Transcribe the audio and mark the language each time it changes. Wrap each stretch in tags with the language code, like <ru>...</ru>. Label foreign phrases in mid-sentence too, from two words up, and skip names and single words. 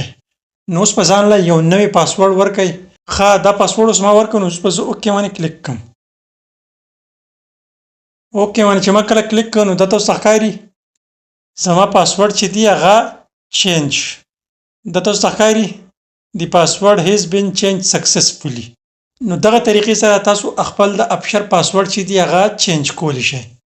<ps>نو اوس په ځان له یو نوی پاسورډ ورکړئ. ښه دا پاسورډ اوس ما ورکړ نو اوس به زه اوکې باندې کلیک کړم. اوکې باندې چې ما کله کلیک کړ نو دا تاسو ته ښکاري زما پاسورډ چې دی هغه چینج. دا تاسو ته ښکاري</ps> <en>The password has been changed successfully.</en> <ps>نو دغه طریقې سره تاسو خپل د ابشر پاسورډ چې دی هغه چینج کولی شئ.</ps>